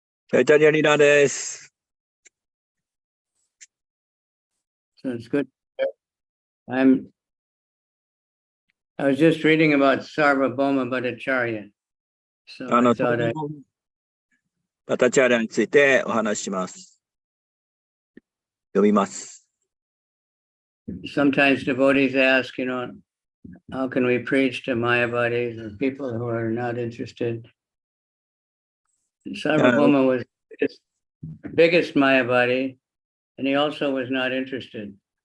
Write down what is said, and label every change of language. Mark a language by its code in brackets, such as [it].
[ja] チャイタニアリーダーです。 [en] So it's good. I was just reading about Sarvabhauma Bhattacharya. So I thought [ja] バタチャーリャについてお話しします。読みます。 [en] sometimes devotees ask, how can we preach to Mayavadis or people who are not interested? Sarvabhauma was the biggest Mayavadi, and he also was not interested.